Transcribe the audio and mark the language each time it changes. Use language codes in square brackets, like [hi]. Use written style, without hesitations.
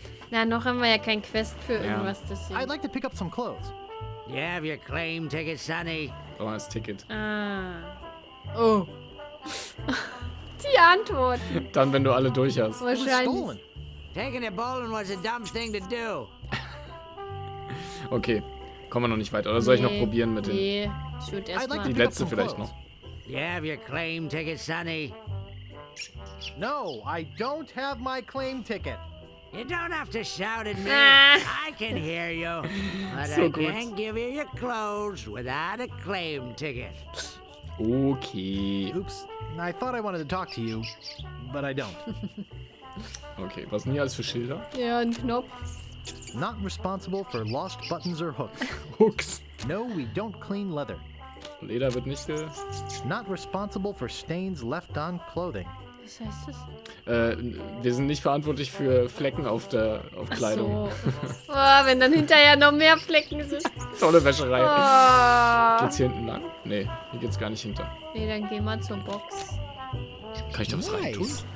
[de] Na, noch haben wir ja kein Quest für irgendwas, deswegen. [en] I'd like to pick up some clothes. You have your claim ticket, Sonny. [de] Oh, das Ticket. Ah. Oh. Die Antwort. Dann, wenn du alle durch hast. Wahrscheinlich. [en] Taking it bowling was a dumb thing to do. [de] Okay, kommen wir noch nicht weiter. Oder soll ich noch probieren mit den... Nee, ich würde erstmal... Die letzte vielleicht noch. [en] You have your claim ticket, Sonny. No, I don't have my claim ticket. You don't have to shout at me. I can hear you. But [de] So [en] I [de] gut. [en] can't give you your clothes without a claim ticket. Okay. Oops, I thought I wanted to talk to you, but I don't. [de] Okay, was sind hier alles für Schilder? Ja, ein Knopf. [en] Not responsible for lost buttons or hooks. Hooks. No, we don't clean leather. [de] Leder wird nicht [en] Not responsible for stains left on clothing. [de] Was heißt das? wir sind nicht verantwortlich für Flecken auf Kleidung. So. Oh, wenn dann hinterher noch mehr Flecken sind. Tolle Wäscherei. Oh. Geht's hier hinten lang? Nee, hier geht's gar nicht hinter. Nee, dann geh mal zur Box. Kann ich da was reintun?